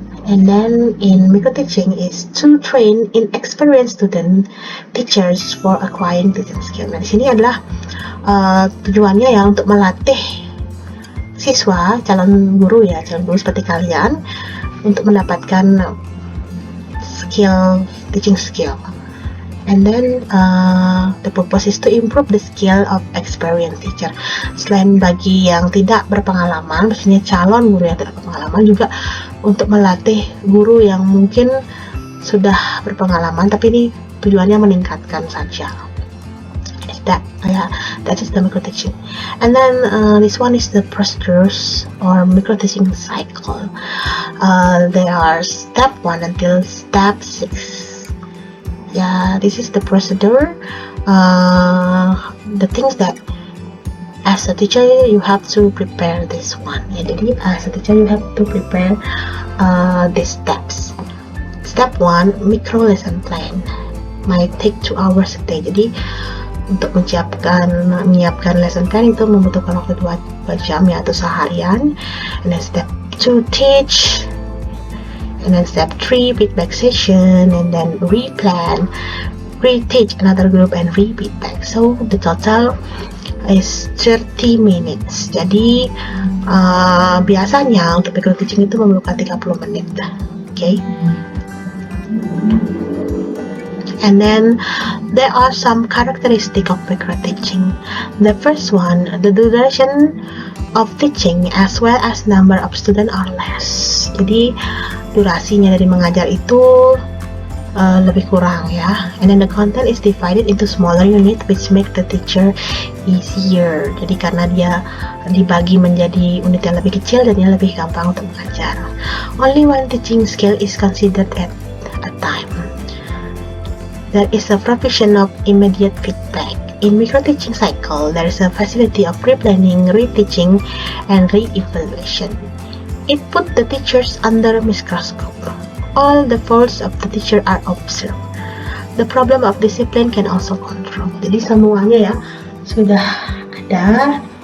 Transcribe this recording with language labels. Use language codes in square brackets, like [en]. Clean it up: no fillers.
[en] And then in micro teaching is to train inexperienced student teachers for acquiring teaching skill. [id] Nah, di sini adalah tujuannya ya untuk melatih siswa, calon guru seperti kalian untuk mendapatkan skill, teaching skill. [en] And then the purpose is to improve the skill of experienced teacher. [id] Selain bagi yang tidak berpengalaman, maksudnya calon guru yang tidak berpengalaman, juga untuk melatih guru yang mungkin sudah berpengalaman, tapi ini tujuannya meningkatkan saja. [en] That is the micro teaching. And then this one is the procedures or micro teaching cycle. There are step 1 until step 6. Yeah, this is the procedure. The things that as a teacher you have to prepare this one. [id] Ya, jadi [en] as a teacher you have to prepare these steps. Step 1, micro lesson plan. Might take 2 hours a day. [id] Jadi untuk menyiapkan lesson plan itu membutuhkan waktu 2 jam ya, atau seharian. [en] And then step 2, teach. And then step 3, feedback session, and then replan, reteach another group, and repeat back. So the total is 30 minutes. [id] Jadi biasanya untuk micro teaching itu memerlukan 30 menit. Okay. [en] And then there are some characteristics of micro teaching. The first one, the duration of teaching as well as number of students are less. [id] Jadi durasinya dari mengajar itu lebih kurang ya. [en] And then the content is divided into smaller unit which make the teacher easier. [id] Jadi karena dia dibagi menjadi unit yang lebih kecil, jadinya lebih gampang untuk mengajar. [en] Only one teaching skill is considered at a time. There is a provision of immediate feedback. In micro teaching cycle, there is a facility of pre-planning, reteaching, and re-evaluation. It put the teachers under microscope. All the faults of the teacher are observed. The problem of discipline can also control. [id] Jadi semuanya ya sudah ada.